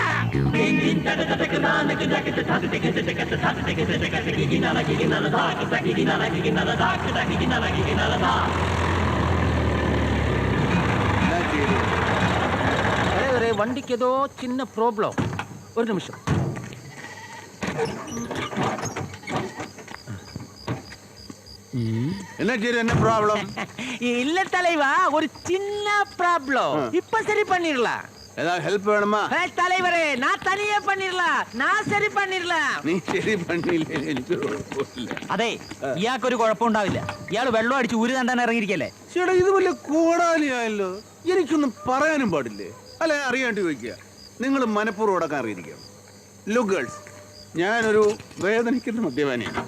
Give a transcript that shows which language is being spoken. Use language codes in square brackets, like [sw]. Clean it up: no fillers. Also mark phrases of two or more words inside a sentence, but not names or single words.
[ml] വണ്ടിക്ക് ഏതോ ചിന്ന പ്രോബ്ലം. ഒരു നിമിഷം. [ta] என்ன ப்ராப்ளம்? இல்ல தலைவா, ஒரு சின்ன ப்ராப்ளம். இப்ப சரி பண்ணிடலாம். ஏதாவது ஹெல்ப் வேணுமா? தலைவரே, நான் தனியே பண்ணிடலாம். நான் சரி பண்ணிடலாம். [ml] നീ ശരി പണിയില്ലേ? എനിക്ക് കുഴപ്പമില്ല. അതെ, ഇയാൾക്കൊരു കുഴപ്പമുണ്ടാവില്ല. ഇയാൾ വെള്ളം അടിച്ച് ഊരി തണ്ടാൻ ഇറങ്ങിയിരിക്കല്ലേ. ചേട്ടാ, ഇത് വല്ല കോടാലിയായല്ലോ. എനിക്കൊന്നും പറയാനും പാടില്ലേ? അല്ലെ, അറിയാണ്ട് ചോദിക്കുക. നിങ്ങൾ മനഃപൂർവ്വം അടക്കാൻ അറിയിരിക്കുക. [en] look girls, [ml] ഞാനൊരു വേദനിക്കുന്ന മദ്യപാനിയാണ്.